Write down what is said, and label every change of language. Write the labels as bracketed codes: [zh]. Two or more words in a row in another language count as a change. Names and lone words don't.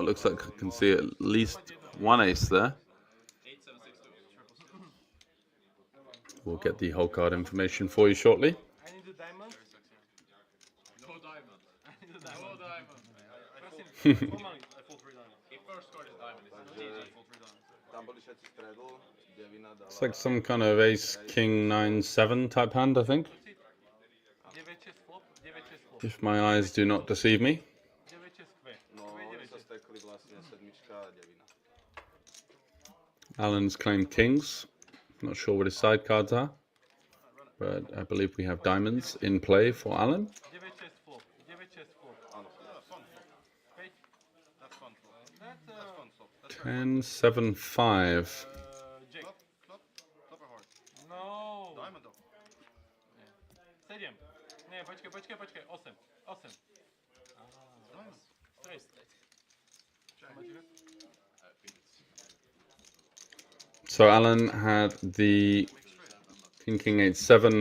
[en] Looks like I can see at least one ace there. We'll get the whole card information for you shortly. I need a diamond. No diamond. I need a diamond. No diamond. Normally, I fold 3 diamonds. If first card is diamond, it's I fold 3 diamonds. [sk] Tam boli všetci stredl, devina dala... [en] It's like some kind of ace, king, 9, 7 type hand, I think. If my eyes do not deceive me. [sk] No, oni sa stekli vlastne sedmička a devina. [en] Alan's claimed kings. Not sure what his side cards are. But I believe we have diamonds in play for Alan. Áno. That's fun flop. That's fun flop. 10, 7, 5. Jack. Flop or heart? No. Diamond though. 7. [sk] Nie, počkaj. 8. [en] Diamond. Straight. So Alan had the king, 8, 7.